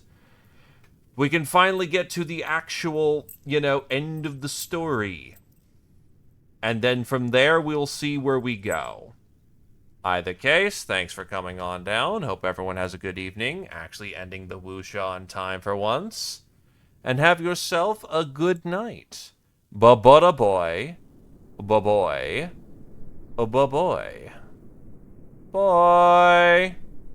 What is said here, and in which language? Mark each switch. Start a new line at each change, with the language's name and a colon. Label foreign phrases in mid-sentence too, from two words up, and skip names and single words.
English: We can finally get to the actual, end of the story. And then from there, we'll see where we go. Either case, thanks for coming on down. Hope everyone has a good evening. Actually ending the wuxia on time for once. And have yourself a good night. Ba-ba-da boy. Ba-boy. Ba-boy. Bye.